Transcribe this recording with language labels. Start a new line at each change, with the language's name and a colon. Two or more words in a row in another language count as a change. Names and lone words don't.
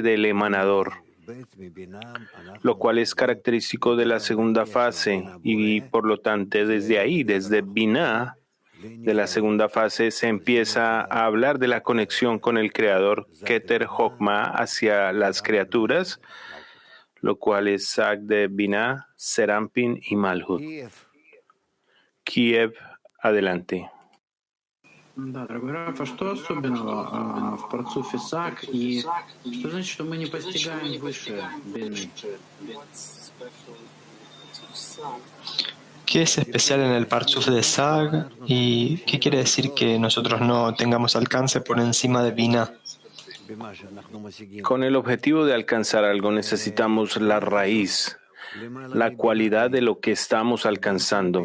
Spanish: del emanador, lo cual es característico de la segunda fase, y por lo tanto desde ahí, desde Binah, de la segunda fase, se empieza a hablar de la conexión con el Creador, Keter Jokmah, hacia las criaturas, lo cual es Sag de Binah, Serampin y Malhut. Kiev, adelante.
Russian: Да, дорогой Раф, а что особенного в парцуфе Саг, и что значит, что мы не постигаем выше Бины?
Spanish: ¿Qué es especial en el Partsuf de Sag? ¿Y qué quiere decir que nosotros no tengamos alcance por encima de Binah? Con el objetivo de alcanzar algo necesitamos la raíz, la cualidad de lo que estamos alcanzando.